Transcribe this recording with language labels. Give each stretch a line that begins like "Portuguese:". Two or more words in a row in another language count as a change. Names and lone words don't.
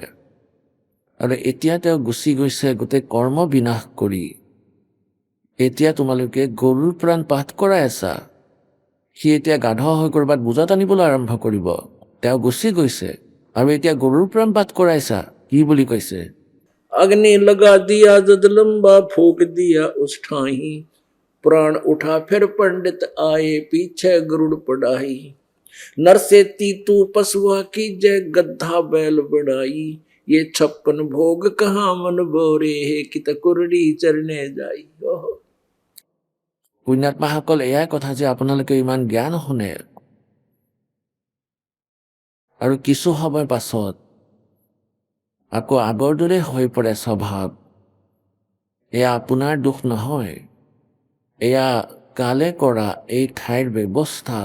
Assamese: আৰু এতিয়া তেওঁ গুচি গৈছে গোটেই কৰ্ম বিনাশ কৰি। এতিয়া তোমালোকে গৰুৰ পুৰাণ পাঠ কৰাই আছা। সি এতিয়া গাধ হৈ ক'ৰবাত বোজা টানিবলৈ আৰম্ভ কৰিব। তেওঁ গুচি গৈছে আৰু এতিয়া গৰুৰ পুৰাণ পাঠ কৰাইছা। কি বুলি কৈছে?
Hindi: अग्नि लगा दिया जद लंबा फूक दिया उस ठाही प्राण उठा फिर पंडित आए पीछे गरुड़ पढ़ाई नर से तीतू पशुआ की जय गद्धा बैल बढ़ाई ये 56 भोग कहाँ मन बोरे है कि कुरड़ी चरने जाई।
Assamese: পুণ্যাত্মাসকল, এয়াই কথা যে আপোনালোকে ইমান জ্ঞান শুনে আৰু কিছু সময় পাছত আকৌ আগৰ দৰে হৈ পৰে স্বভাৱ। এয়া আপোনাৰ দুখ নহয়, এয়া কালে কৰা এই ঠাইৰ ব্যৱস্থা।